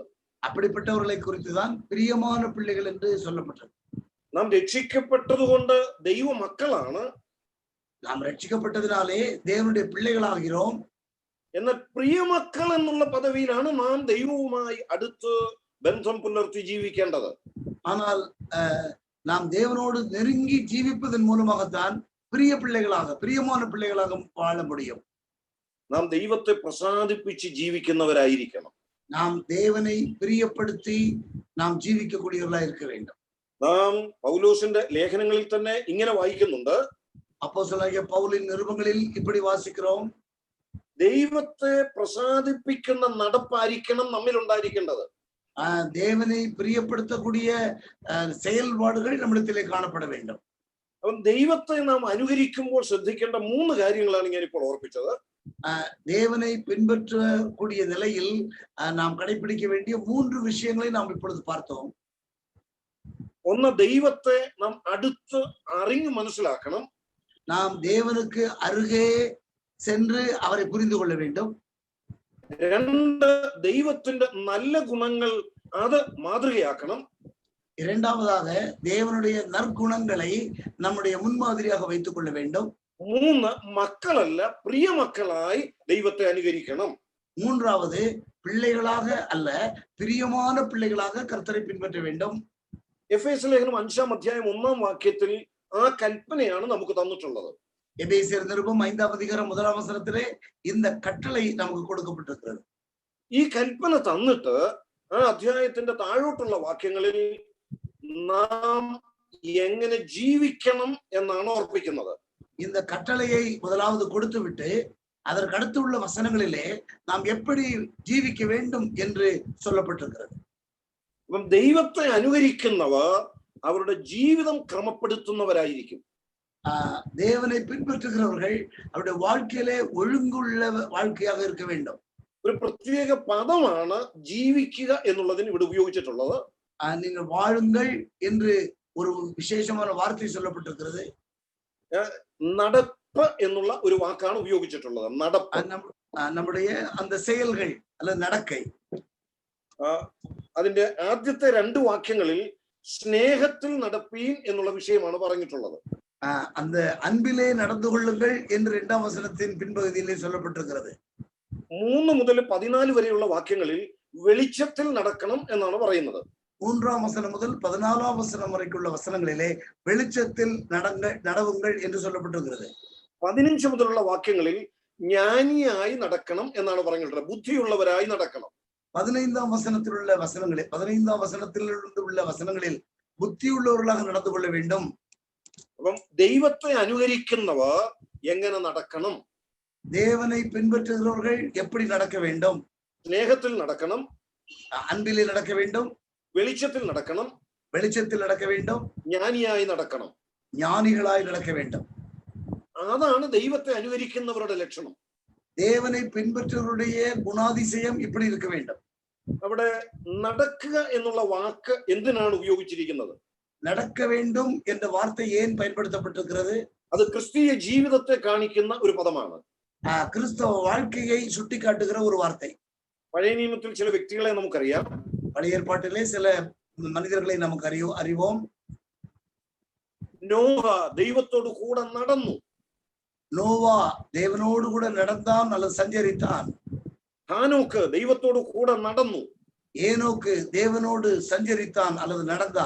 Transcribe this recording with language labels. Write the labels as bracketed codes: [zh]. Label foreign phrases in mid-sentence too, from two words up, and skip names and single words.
[ta] அப்படிப்பட்டவர்களை குறித்து தான் பிரியமான பிள்ளைகள் என்று சொல்லப்பட்டது. [ml] നാം രക്ഷിക്കപ്പെട്ടതുകൊണ്ട് ദൈവ മക്കളാണ്. [ta] நாம் ரட்சிக்கப்பட்டதினாலே தேவனுடைய பிள்ளைகளாகிறோம். [ml] എന്നാൽ പ്രിയമക്കൾ എന്നുള്ള പദവിയിലാണ് നാം ദൈവവുമായി അടുത്ത് ബന്ധം പുലർത്തി ജീവിക്കേണ്ടത്. [ta] ஆனால் நாம் தேவனோடு நெருங்கி ஜீவிப்பதன் மூலமாகத்தான் பிரிய பிள்ளைகளாக பிரியமான பிள்ளைகளாக வாழ முடியும். [ml] നാം ദൈവത്തെ പ്രസാദിപ്പിച്ച് ജീവിക്കുന്നവരായിരിക്കണം. [ta] நாம் தேவனை பிரியப்படுத்தி நாம் ஜீவிக்கக்கூடியவர்களாக இருக்க வேண்டும். [ml] നാം പൗലോസിന്റെ ലേഖനങ്ങളിൽ തന്നെ ഇങ്ങനെ വായിക്കുന്നുണ്ട്. [ta] அப்போஸ்தலனாகிய பவுலின் நிருபங்களில் இப்படி வாசிக்கிறோம். [ml] ദൈവത്തെ പ്രസാദിപ്പിക്കുന്ന നടപ്പായിരിക്കണം നമ്മിൽ ഉണ്ടായിരിക്കേണ്ടത്. [ta] தேவனை பிரியப்படுத்தக்கூடிய செயல்பாடுகள் நம்மிடத்திலே காணப்பட வேண்டும். [ml] അപ്പം ദൈവത്തെ നാം അനുകരിക്കുമ്പോൾ ശ്രദ്ധിക്കേണ്ട 3 കാര്യങ്ങളാണ് ഞാൻ ഇപ്പോൾ ഓർപ്പിച്ചത്. [ta] தேவனை பின்பற்றக்கூடிய நிலையில் நாம் கடைபிடிக்க வேண்டிய 3 விஷயங்களை நாம் இப்பொழுது பார்த்தோம். [ml] ഒന്ന്, ദൈവത്തെ നാം അടുത്ത് അറിഞ്ഞു മനസ്സിലാക്കണം. [ta] நாம் தேவனுக்கு அருகே சென்று அவரை புரிந்து கொள்ள வேண்டும். 2, [ml] ദൈവത്തിന്റെ നല്ല ഗുണങ്ങൾ അത് മാതൃകയാക്കണം. [ta] இரண்டாவதாக தேவனுடைய நற்குணங்களை நம்முடைய முன்மாதிரியாக வைத்துக் கொள்ள வேண்டும். 3, [ml] മക്കളല്ല പ്രിയമക്കളായി ദൈവത്തെ അനുകരിക്കണം. [ta] மூன்றாவது, பிள்ளைகளாக அல்ல பிரியமான பிள்ளைகளாக கர்த்தரை பின்பற்ற வேண்டும். [ml] എഫേസ്യ ലേഖനം 5-ാം അധ്യായം 1-ാം വാക്യത്തിൽ ആ കൽപ്പനയാണ് നമുക്ക് തന്നിട്ടുള്ളത്. [ta] எபேசியர் நிருபம் 5-ாம் அதிகாரம் 1-ாம் வசனத்திலே இந்த கட்டளை நமக்கு கொடுக்கப்பட்டிருக்கிறது. [ml] ഈ കൽപ്പന തന്നിട്ട് ആ അധ്യായത്തിന്റെ താഴോട്ടുള്ള വാക്യങ്ങളിൽ നാം എങ്ങനെ ജീവിക്കണം എന്നാണ് ഓർപ്പിക്കുന്നത്. [ta] இந்த கட்டளையை முதலாவது கொடுத்து விட்டு அதற்கு அடுத்து உள்ள வசனங்களிலே நாம் எப்படி ஜீவிக்க வேண்டும் என்று சொல்லப்பட்டிருக்கிறது. [ml] അപ്പം ദൈവത്തെ അനുകരിക്കുന്നവർ അവരുടെ ജീവിതം ക്രമപ്പെടുത്തുന്നവരായിരിക്കും. [ta] தேவனை பின்பற்றுகிறவர்கள் அவருடைய வாழ்க்கையிலே ஒழுங்குள்ள வாழ்க்கையாக இருக்க வேண்டும். [ml] ഒരു പ്രത്യേക പദമാണ് ജീവിക്കുക എന്നുള്ളതിന് ഇവിടെ ഉപയോഗിച്ചിട്ടുള്ളത്. [ta] நீங்கள் வாழுங்கள் என்று ஒரு விசேஷமான வார்த்தை சொல்லப்பட்டிருக்கிறது. [ml] നടപ്പ് എന്നുള്ള ഒരു വാക്കാണ് ഉപയോഗിച്ചിട്ടുള്ളത്. നടപ്പ്, [ta] நம்முடைய அந்த செயல்கள் அல்லது நடக்கை. [ml] അതിന്റെ ആദ്യത്തെ 2 വാക്യങ്ങളിൽ സ്നേഹത്തിൽ നടപ്പീൻ എന്നുള്ള വിഷയമാണ് പറഞ്ഞിട്ടുള്ളത്. [ta] அந்த அன்பிலே நடந்து கொள்ளுங்கள் என்று 2-ாம் வசனத்தின் பின்பகுதியிலே சொல்லப்பட்டிருக்கிறது. [ml] 3 മുതൽ 14 വരെയുള്ള വാക്യങ്ങളിൽ വെളിച്ചത്തിൽ നടക്കണം എന്നാണ് പറയുന്നത്. [ta] 3-ாம் வசனம் முதல் 14-ாம் வசனம் வரைக்குள்ள வசனங்களிலே வெளிச்சத்தில் நடவுங்கள் என்று சொல்லப்பட்டிருக்கிறது. [ml] 15 മുതലുള്ള വാക്യങ്ങളിൽ ജ്ഞാനിയായി നടക്കണം എന്നാണ് പറഞ്ഞിട്ടുള്ളത്. ബുദ്ധിയുള്ളവരായി നടക്കണം. [ta] 15-ാം வசனத்திலுள்ள வசனங்களே 15-ாம் வசனத்திலிருந்து உள்ள வசனங்களில் புத்தியுள்ளவர்களாக நடந்து கொள்ள வேண்டும். [ml] അപ്പം ദൈവത്തെ അനുകരിക്കുന്നവർ എങ്ങനെ നടക്കണം? [ta] தேவனை பின்பற்றுகிறவர்கள் எப்படி நடக்க வேண்டும்? [ml] സ്നേഹത്തിൽ നടക്കണം, [ta] அன்பிலே நடக்க வேண்டும், [ml] വെളിച്ചത്തിൽ നടക്കണം, [ta] வெளிச்சத்தில் நடக்க வேண்டும், [ml] ജ്ഞാനിയായി നടക്കണം. [ta] ஞானிகளாய் நடக்க வேண்டும். [ml] അതാണ് ദൈവത്തെ അനുകരിക്കുന്നവരുടെ ലക്ഷണം. [ta] தேவனை பின்பற்றுவருடைய குணாதிசயம் இப்படி இருக்க வேண்டும். [ml] അവിടെ നടക്കുക എന്നുള്ള വാക്ക് എന്തിനാണ് ഉപയോഗിച്ചിരിക്കുന്നത്? [ta] நடக்க வேண்டும் என்ற வார்த்தை ஏன் பயன்படுத்தப்பட்டிருக்கிறது? [ml] അത് ക്രിസ്തീയ ജീവിതത്തെ കാണിക്കുന്ന ഒരു പദമാണ്. [ta] கிறிஸ்தவ வாழ்க்கையை சுட்டிக்காட்டுகிற ஒரு வார்த்தை. [ml] പഴയ നിയമത്തിൽ ചില വ്യക്തികളെ നമുക്കറിയാം. [ta] பழைய ஏற்பாட்டிலே சில மனிதர்களை நமக்கு அறிவோம். [ml] നോഹ ദൈവത്തോട് കൂടെ നടന്നു. [ta] நோவா தேவனோடு கூட நடந்தான் அல்லது சஞ்சரித்தான். [ml] ഹാനോക്ക് ദൈവത്തോട് കൂടെ നടന്നു. [ta] ஏனோக்கு தேவனோடு சஞ்சரித்தான் அல்லது நடந்தான்.